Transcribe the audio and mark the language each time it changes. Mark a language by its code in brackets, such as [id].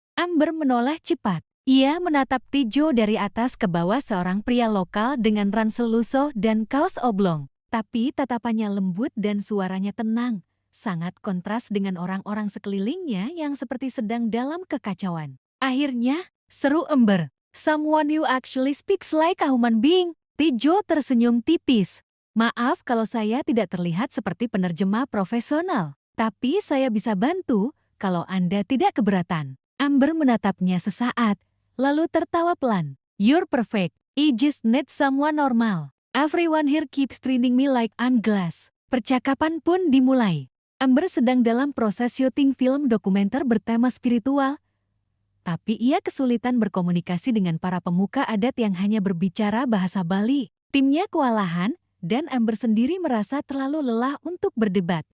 [id] Amber menoleh cepat. Ia menatap Tejo dari atas ke bawah, seorang pria lokal dengan ransel lusuh dan kaos oblong. Tapi tatapannya lembut dan suaranya tenang, sangat kontras dengan orang-orang sekelilingnya yang seperti sedang dalam kekacauan. "Akhirnya," seru Amber, [en] "someone who actually speaks like a human being." [id] Tejo tersenyum tipis. "Maaf kalau saya tidak terlihat seperti penerjemah profesional. Tapi saya bisa bantu kalau Anda tidak keberatan." Amber menatapnya sesaat, lalu tertawa pelan. [en] "You're perfect. I just need someone normal. Everyone here keeps treating me like I'm glass." [id] Percakapan pun dimulai. Amber sedang dalam proses syuting film dokumenter bertema spiritual, tapi ia kesulitan berkomunikasi dengan para pemuka adat yang hanya berbicara bahasa Bali. Timnya kewalahan, dan Amber sendiri merasa terlalu lelah untuk berdebat.